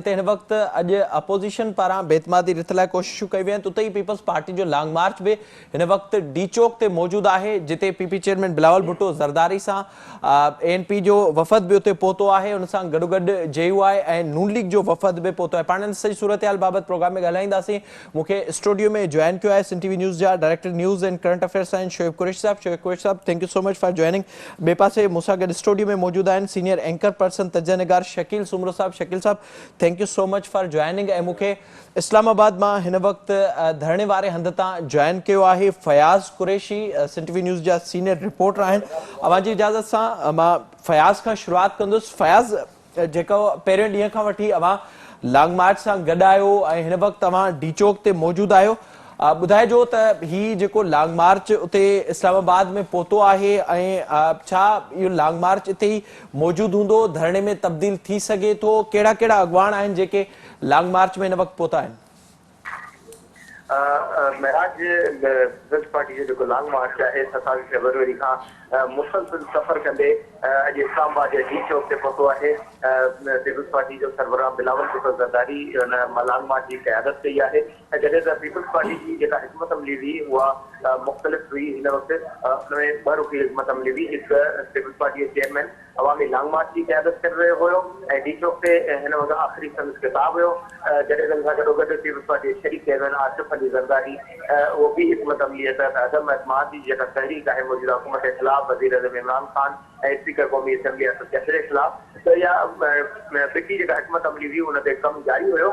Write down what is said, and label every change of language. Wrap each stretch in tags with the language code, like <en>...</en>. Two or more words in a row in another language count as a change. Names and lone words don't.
<sd>जिते हिन वक़्तु अॼु अपोज़िशन पारां बेतमादी रिथ लाइ कोशिशूं कई वेयूं आहिनि, उते ई पीपल्स पार्टी जो</sd> <en>long march</en> <sd>बि हिन वक़्तु डी चौक ते मौजूदु आहे, जिते PP चेयरमैन बिलावल भुट्टो ज़रदारी सां ANP जो वफ़द बि उते पहुतो आहे। उन सां गॾोगॾु JUI ऐं नून लीग जो वफ़द बि पहुतो आहे। पाण सॼी सूरत हाल बाबति प्रोग्राम में ॻाल्हाईंदासीं। मूंखे स्टूडियो में जॉइन कयो आहे सिंध TV न्यूज़ जा डायरेक्टर</sd> <en>News and Current Affairs</en> <sd>आहिनि शोएब कुरैशी साहब। शोएब कुरैशी साहब,</sd> <en>Thank you so much for joining.</en> <sd>ॿिए पासे मूंसां गॾु स्टूडियो में मौजूदु आहिनि</sd> <en>senior anchor person</en> <sd>तजनिगार शकील सुमरो साहब। शकील साहब,</sd> <en>Thank you so much for joining.</en> <sd>ऐं मूंखे इस्लामाबाद मां हिन वक़्तु धरणे वारे हंध तां जॉइन कयो आहे फयाज़ कुरैशी, सिंध TV न्यूज़ जा</sd> <en>senior reporter</en> <sd>आहिनि। अवां जी इजाज़त सां मां फयाज़ खां शुरूआत कंदुसि। फयाज़, जेको पहिरियों ॾींहं खां वठी अवां</sd> <en>long march</en> <sd>सां गॾु आहियो ऐं हिन वक़्तु तव्हां डी चौक ते मौजूदु आहियो, ॿुधाइजो त ही जेको</sd> <en>long march</en> <sd>उते इस्लामाबाद में पहुतो आहे ऐं छा इहो</sd> <en>long march</en> <sd>इते ई मौजूदु हूंदो, धरणे में तब्दील थी सघे थो, कहिड़ा कहिड़ा अॻुवान आहिनि जेके</sd> <en>long march</en> <sd>में हिन वक़्तु पहुता आहिनि? महराज पीपल्स पार्टी जो</sd> <en>long march</en> <sd>है 27 फरवरी का मुसलसल सफ़र कंदे अॼु इस्लामाबाद जे डी चौक ते पहुतो है। पीपल्स पार्टी जो सरबराह बिलावल भुट्टो ज़रदारी उन</sd> <en>long march</en> <sd>की क़यादत कई है। जॾहिं त पीपल्स पार्टी की जेका हिकमत अमली हुई उहा मुख़्तलिफ़ हुई। हिन वक़्तु उनमें ॿ रुखी हिकमत अमली हुई। हिकु पीपल्स पार्टी जे चेयरमैन अवामी</sd> <en>long march</en> <sd>की क़यादत करे रहियो हुयो ऐं डी चौक ते हिन वक़्तु आख़िरी संदसि ख़िताब हुयो। जॾहिं त सां गॾोगॾु पीपल्स पार्टी जे शरीक चेयरमैन आसिफ अली ज़रदारी उहो बि हिकमत अमलीअ तहत अदम एतमाद जी जेका तहरीक आहे मौजूदा हुकूमत जे ख़िलाफ़ वज़ीर आज़म इमरान खान ऐं स्पीकर क़ौमी असेंबली असद कैसर जे ख़िलाफ़ त इहा फिकी जेका हिकमत अमली हुई उन ते कमु जारी हुयो।</sd>